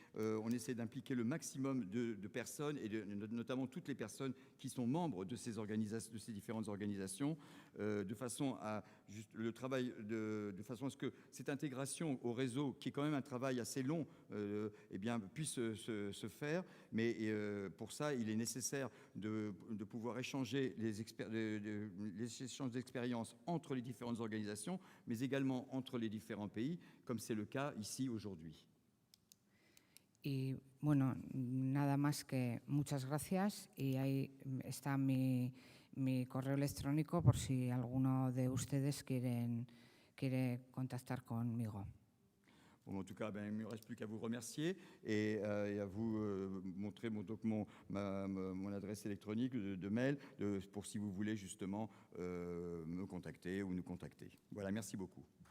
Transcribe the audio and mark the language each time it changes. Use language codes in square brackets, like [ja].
[fr] On essaie d'impliquer le maximum de personnes et notamment toutes les personnes qui sont membres de ces différentes organisations, de façon à le travail de façon à ce que cette intégration au réseau, qui est quand même un travail assez long, eh bien, puisse se faire. Mais pour ça, il est nécessaire de pouvoir échanger les échanges d'expériences entre les différentes organisations, mais également entre les différents pays, comme c'est le cas ici aujourd'hui. [es] Y bueno, nada más que muchas gracias y ahí está mi correo electrónico por si alguno de ustedes quiere contactar conmigo. [fr] Bon, en tout cas, il ne me reste plus qu'à vous remercier et à vous montrer mon adresse électronique de mail pour si vous voulez justement me contacter ou nous contacter. Voilà, merci beaucoup.